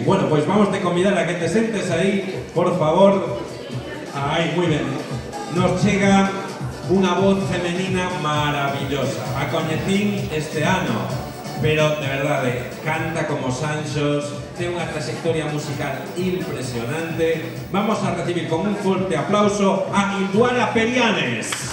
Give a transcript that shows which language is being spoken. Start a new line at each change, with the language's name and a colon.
Spanish: Bueno, pues vamos a convidar a que te sentes ahí, por favor. Ahí, muy bien.
Galician: Nos chega unha voz femenina maravillosa. A coñecín este ano, pero de verdade, canta como Sanxos, ten unha trayectoria musical impresionante.
Spanish: Vamos a recibir con un fuerte aplauso a Ilduara Perianes.